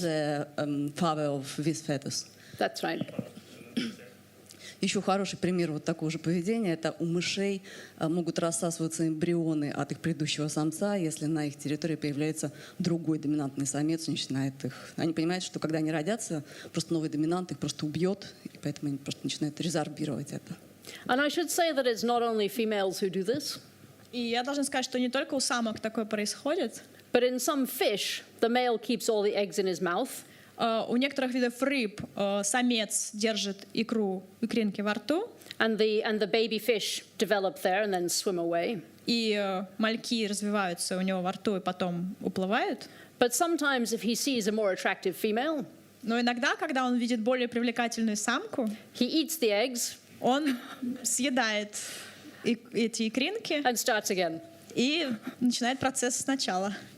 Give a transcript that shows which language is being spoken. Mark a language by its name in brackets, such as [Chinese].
[English] the father of this fetus. That's right. [Russian] Еще хороший пример вот такого же поведения — это у мышей могут рассасываться эмбрионы от их предыдущего самца, если на их территории появляется другой доминантный самец, и начинает их. Они понимают, что когда они родятся, просто новый доминант их просто убьет, и поэтому они просто начинают резорбировать это. [English] And I should say that it's not only females who do this, [Russian] И я должна сказать, что не только у самок такое происходит. [English] but in some fish, the male keeps all the eggs in his mouth. [Russian] У некоторых видов рыб самец держит икринки во рту, [English] And the baby fish develop there and then swim away. [Russian] и мальки развиваются у него во рту и потом уплывают. [English] But sometimes if he sees a more attractive female, [Russian] Но иногда, когда он видит более привлекательную самку, [English] he eats the eggs [Russian] он съедает эти икринки [English] and starts again. [Russian] и начинает процесс сначала.